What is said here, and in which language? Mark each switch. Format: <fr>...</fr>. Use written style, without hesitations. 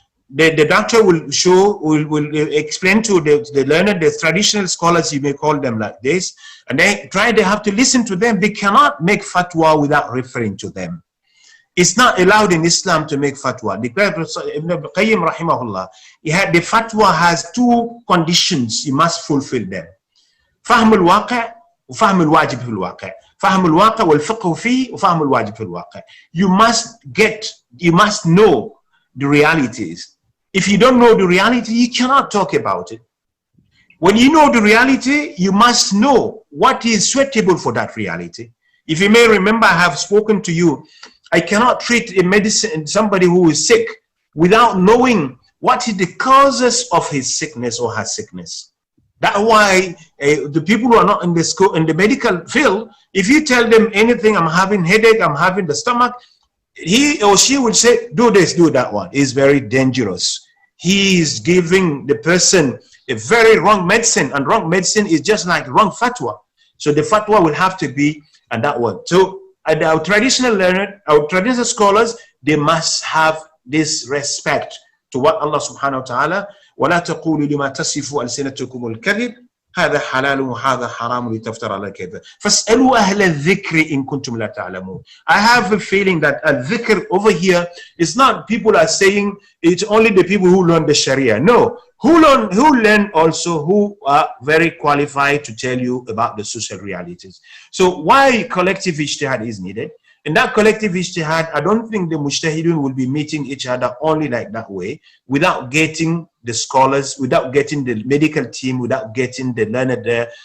<en>The doctor will explain to the learned, the traditional scholars, you may call them like this, and they have to listen to them. They cannot make fatwa without referring to them. It's not allowed in Islam to make fatwa. The Ibn Qayyim rahimahullah, the fatwa has two conditions. You must fulfill them.</en> <ar>فهم الواقع وفهم الواجب في الواقع. فهم الواقع والفقه فيه وفهم الواجب في الواقع.</ar> <en>You must know the realities. If you don't know the reality, you cannot talk about it. When you know the reality, you must know what is suitable for that reality. If you may remember, I have spoken to you, I cannot treat somebody who is sick without knowing what is the causes of his sickness or her sickness. That's why the people who are not in the medical field, if you tell them anything, I'm having headache, I'm having the stomach, he or she will say, do this, do that one. It's very dangerous. He is giving the person a very wrong medicine, and wrong medicine is just like wrong fatwa. So the fatwa will have to be on that one. So our traditional learners, our traditional scholars, they must have this respect to what Allah</en> <ar>subhanahu wa ta'ala, وَلَا تَقُولُوا لِمَا تَصِفُوا أَلْسِنَتُكُمُ الْكَذِبَ هذا حلال وهذا حرام لتفترى على الكذب فاسألوا أهل الذكر إن كنتم لا تعلمون.</ar> <en>I have a feeling that al-dhikr over here is not people are saying it's only the people who learn the Sharia. No, who learn also, who are very qualified to tell you about the social realities. So why collective ijtihad is needed? In that collective ijtihad, I don't think the mujtahidun will be meeting each other only like that way, without getting the scholars, without getting the medical team, without getting the learned there.</en>